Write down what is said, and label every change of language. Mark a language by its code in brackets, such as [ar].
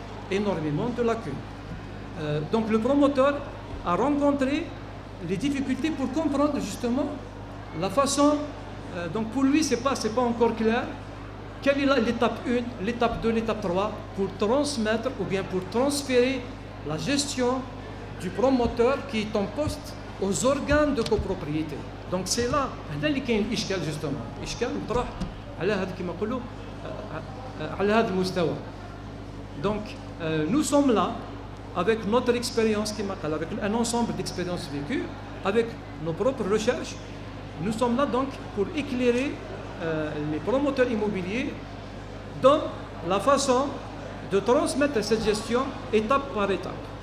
[fr] Énormément de lacunes. Donc le promoteur a rencontré les difficultés pour comprendre justement la façon, donc pour lui c'est pas encore clair, quelle est l'étape 1, l'étape 2, l'étape 3 pour transmettre ou bien pour transférer la gestion du promoteur qui est en poste aux organes de copropriété. Donc c'est là, [ar] هنا اللي كاين الإشكال [fr] justement. [ar] إشكال مطرح على هذا كما نقولوا على هذا المستوى. [fr] Donc nous sommes là avec notre expérience avec un ensemble d'expériences vécues, avec nos propres recherches. Nous sommes là donc pour éclairer les promoteurs immobiliers dans la façon de transmettre cette gestion étape par étape.